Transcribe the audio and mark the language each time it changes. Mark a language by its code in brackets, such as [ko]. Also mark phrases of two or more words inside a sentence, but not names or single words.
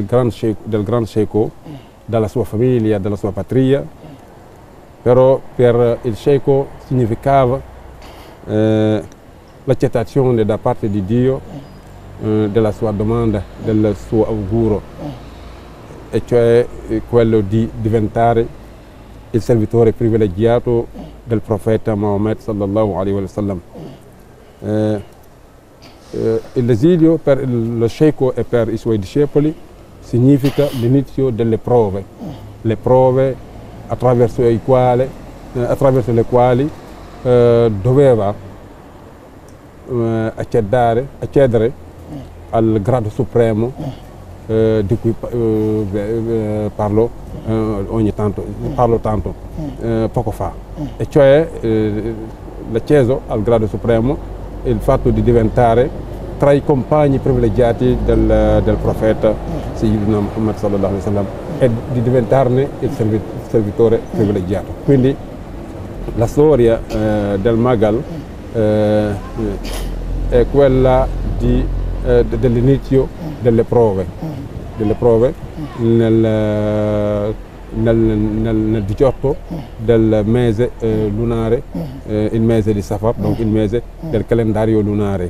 [it] Gran Sheikh dalla sua famiglia, dalla sua patria, però per il Sheikh significava l'accettazione da parte di Dio della sua domanda, del suo augurio, e cioè quello di diventare il servitore privilegiato del profeta Muhammad [ar] صلى الله عليه وسلم. [it] L'esilio per lo Sheikh e per i suoi discepoli significa l'inizio delle prove, le prove attraverso le quali doveva accedere al grado supremo di cui parlo tanto poco fa, e cioè l'accesso al grado supremo, il fatto di diventare tra i compagni privilegiati del profeta Sayyidina Muhammad [ar] صلى الله عليه وسلم [it] e di diventarne il servitore privilegiato. Quindi la storia del Magal è quella dell'inizio delle prove nel 18 del mese lunare, il mese di Safar, donc il mese del calendario lunare.